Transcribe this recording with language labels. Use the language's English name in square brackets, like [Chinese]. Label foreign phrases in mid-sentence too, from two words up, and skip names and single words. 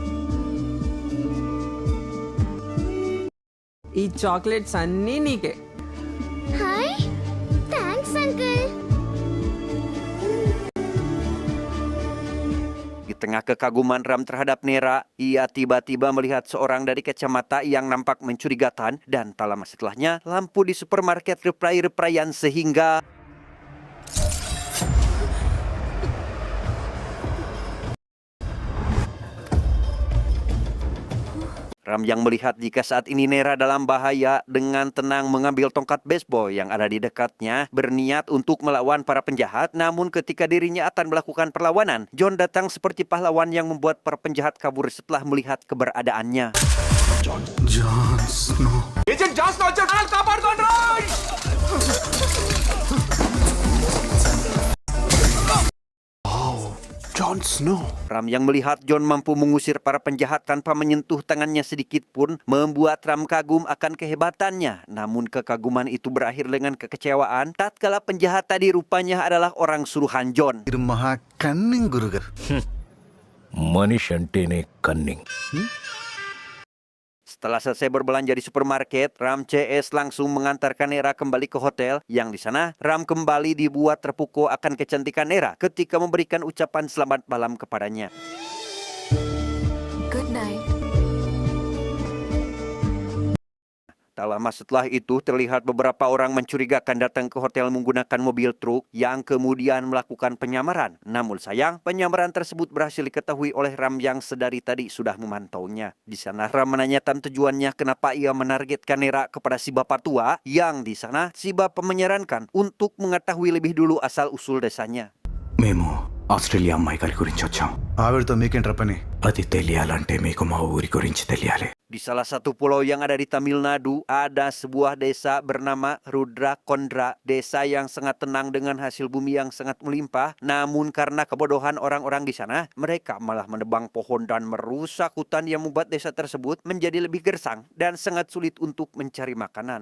[Telugu] ఈ చాక్లెట్స్ అన్నీ నీకే. [English] hi thanks uncle. [Indonesian] Di tengah kekaguman Ram terhadap Nera, ia tiba-tiba melihat seorang dari kacamata yang nampak mencurigakan, dan tak lama setelahnya lampu di supermarket reprai-repraian sehingga Ram yang melihat jika saat ini Nera dalam bahaya dengan tenang mengambil tongkat baseball yang ada di dekatnya, berniat untuk melawan para penjahat. Namun ketika dirinya akan melakukan perlawanan, John datang seperti pahlawan yang membuat para penjahat kabur setelah melihat keberadaannya. [Telugu] జాన్ స్నో. ఏజెంట్ జాన్ స్నో వచ్చాడు. కాపాడుకోండి. [Indonesian] Jon Snow. Ram yang melihat John mampu mengusir para penjahat tanpa menyentuh tangannya sedikit pun membuat Ram kagum akan kehebatannya. Namun kekaguman itu berakhir dengan kekecewaan tatkala penjahat tadi rupanya adalah orang suruhan John. [Telugu] ఇది మహా కన్నింగ్ గురుగారు. మనిషి అంటేనే కన్నింగ్. [Indonesian] Setelah selesai berbelanja di supermarket, Ram CS langsung mengantarkan Nera kembali ke hotel. Yang di sana, Ram kembali dibuat terpukau akan kecantikan Nera ketika memberikan ucapan selamat malam kepadanya. [English] Good night. [Indonesian] Tak lama setelah itu, terlihat beberapa orang mencurigakan datang ke hotel menggunakan mobil truk yang kemudian melakukan penyamaran. Namun sayang, penyamaran tersebut berhasil diketahui oleh Ram yang sedari tadi sudah memantaunya. Di sana Ram menanyakan tujuannya kenapa ia menargetkan Nera kepada si bapak tua, yang di sana si bapak menyarankan untuk mengetahui lebih dulu asal-usul desanya. [Telugu] మేము ఆస్ట్రేలియా అమ్మాయి గారి గురించి వచ్చాం. ఆవిడతో మీకేంట్రా పని? అది తెలియాలంటే మీకు మా ఊరి గురించి తెలియాలి. [Indonesian] Di salah satu pulau yang ada di Tamil Nadu, ada sebuah desa bernama Rudra Kondra. Desa yang sangat tenang dengan hasil bumi yang sangat melimpah. Namun karena kebodohan orang-orang di sana, mereka malah menebang pohon dan merusak hutan yang membuat desa tersebut menjadi lebih gersang dan sangat sulit untuk mencari makanan.